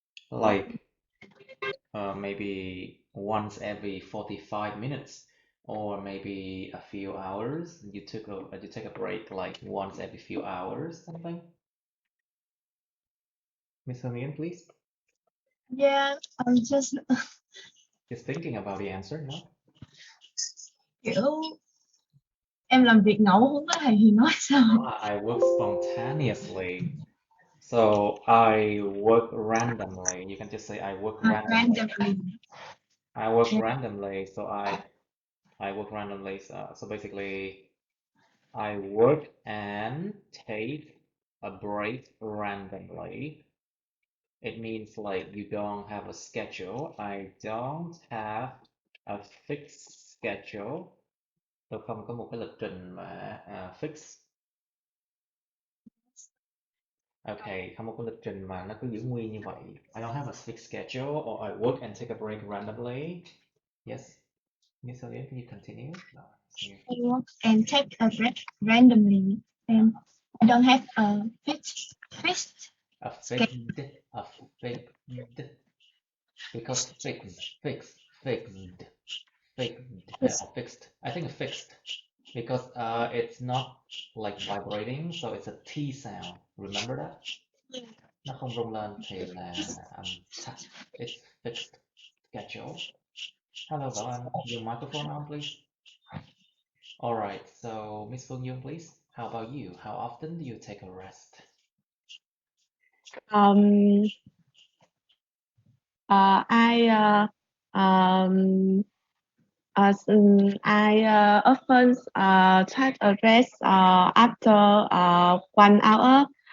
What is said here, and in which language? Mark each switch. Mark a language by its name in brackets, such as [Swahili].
[English] Like maybe once every 45 minutes, or maybe a few hours. You take a break like once every few hours, something. Miss Hương Yên, please. Yeah, I'm just Just thinking about the answer, no? [Vietnamese] kiểu em làm việc ngẫu hứng á thầy thì nói sao? [English] I work spontaneously. So I work randomly. You can just say I work randomly. Randomly. I work Yeah. randomly. I work randomly. So basically I work and take a break randomly. It means like you don't have a schedule. I don't have a fixed schedule. [Vietnamese] Tôi không có một cái lịch trình mà fix. Okay, không có cái lịch trình mà nó cứ giữ nguyên như vậy. [English] I don't have a fixed schedule or I work and take a break randomly. Yes, Miss Elliot, can you continue? No, it's you. I work and take a break randomly, and I don't have a fixed A schedule. fixed, a fixed, because fixed. I think a fixed because it's not like vibrating, so it's a T sound. Remember that? [Vietnamese] Nó không rung lên thì là [English] it's fixed schedule. Hello, Balan. Your microphone on, please. All right, so Miss Phương Dung, please. How about you? How often do you take a rest? Um, I often take a rest after 1 hour.